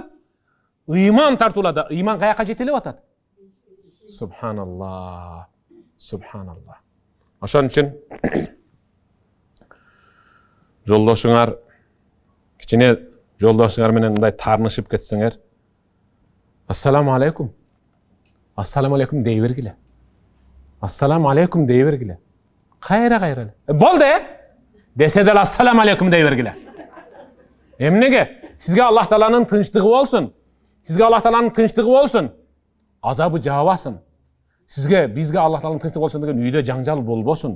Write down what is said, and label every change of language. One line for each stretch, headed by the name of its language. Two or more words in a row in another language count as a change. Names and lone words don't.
Kyrgyz: Иман тартуулады. Иман каяка жетелеп атат? Субханалла. Субханалла. Ошон үчүн жолдошуңар, кичине жолдошуңар менен мындай таарнышып кетсеңер,
Arabic: السلام عليكم. السلام عليكم
Kyrgyz: дей бергиле.
Arabic: السلام عليكم
Kyrgyz: дей бергиле. Кайра. Болду, десе деле
Arabic: السلام عليكم
Kyrgyz: дей бергиле. Эмнеге? Сизге Аллах Тааланын тынчтыгы болсун. Сизге Аллах Тааланын тынчтыгы болсун. Азабы жаабасын. Сизге, бизге Аллах Тааланын тынчтыгы болсун деген үйдө жаңжал болбосун.